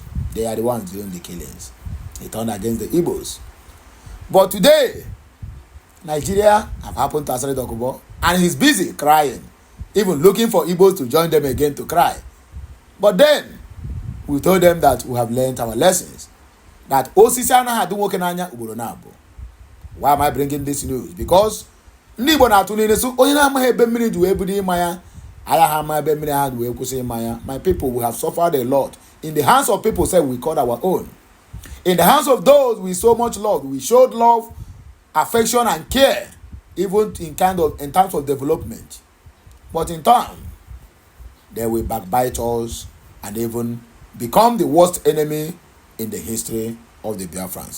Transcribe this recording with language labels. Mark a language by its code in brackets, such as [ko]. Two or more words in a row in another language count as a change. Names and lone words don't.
[en] They are the ones doing the killings. He turned against the Igbos. But today, Nigeria have happened to Asari Dokubo, and he's busy crying, even looking for Igbos to join them again to cry. But then, we told them that we have learned our lessons. [ig] that osisi anaghị adị nwoke n'anya ugboro na-abụ. [en] Why am I bringing this news? [ig] Because ndị Igbo na-atụ niile so onye na-amaghị ebe mmiri ji wee bido ịma ya, aya ha ama ebe mmiri ha wee kwụsị ịma ya. [en] My people, we have suffered a lot. In the hands of people say we call our own. In the hands of those we so much love, we showed love, affection and care, even in terms of development. But in turn, they will backbite us and even become the worst enemy in the history of the Biafrans.